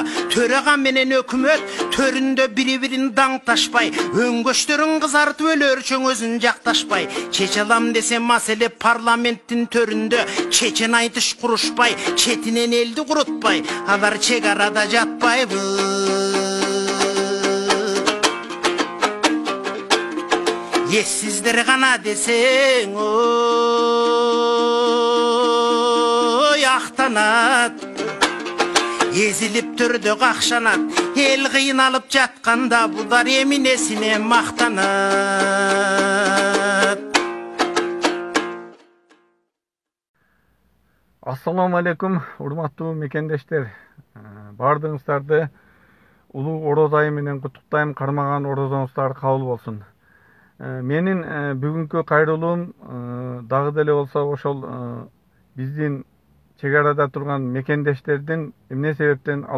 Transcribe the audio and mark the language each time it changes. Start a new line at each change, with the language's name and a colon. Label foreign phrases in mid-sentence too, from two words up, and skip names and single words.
Kyrgyz: Төрега менен өкмөт төрүндө бири-бирин даңташпай, өңгөчтөрүн кызартып өлөрчөң өзүн жакташпай, чече алам десе маселе парламенттин төрүндө, чечен айтыш курушпай, четинен элди курутпай, алар чегарада жатпайбы? Ессиздер гана десең, ой актанат. Эзилип түрдү какшанат, эл кыйналып жатканда булар эминесине мактанат.
Arabic: السلام عليكم,
Kyrgyz: урматтуу мекендештер. Бардыңыздарды улуу ороз айы менен куттуктайм, кармаган орозоңуздар кабыл болсун. Менин бүгүнкү кайрылуум дагы деле болсо ошол биздин чегарада турган мекендештердин эмне себептен ал